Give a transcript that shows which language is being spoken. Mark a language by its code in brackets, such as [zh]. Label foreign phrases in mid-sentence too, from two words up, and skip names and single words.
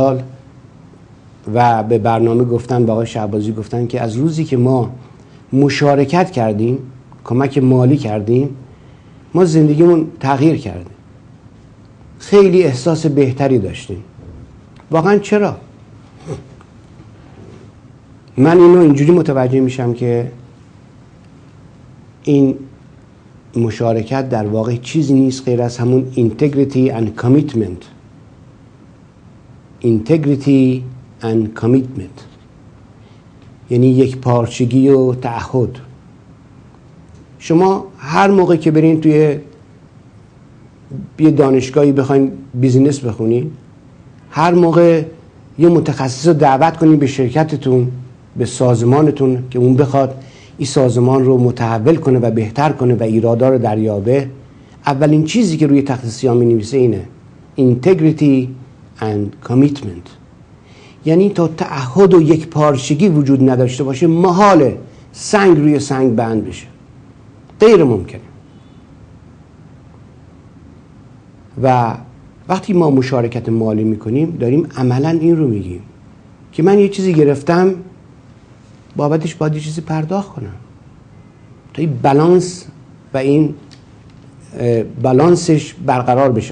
[fa] حال و به برنامه گفتن، با آقای شهبازی گفتن که از روزی که ما مشارکت کردیم، کمک مالی کردیم، ما زندگیمون تغییر کرده، خیلی احساس بهتری داشتیم. واقعا چرا؟ من اینو اینجوری متوجه میشم که این مشارکت در واقع چیزی نیست غیر از همون [en] integrity and commitment. integrity and commitment [fa] یعنی یک پارچگی و تعهد. شما هر موقع که برین توی یه دانشگاهی بخواین بیزینس بخونین، هر موقع یه متخصص رو دعوت کنین به شرکتتون، به سازمانتون که اون بخواد این سازمان رو متحول کنه و بهتر کنه و ایرادا رو دریابه، اولین چیزی که روی تخت سیاه می‌نویسه اینه [en] integrity and commitment. [fa] یعنی تا تعهد و یک پارچگی وجود نداشته باشه محاله سنگ روی سنگ بند بشه، غیر ممکنه. و وقتی ما مشارکت مالی میکنیم داریم عملا این رو میگیم که من یه چیزی گرفتم، بابتش باید یه چیزی پرداخت کنم تا این بالانس و این بالانسش برقرار بشه.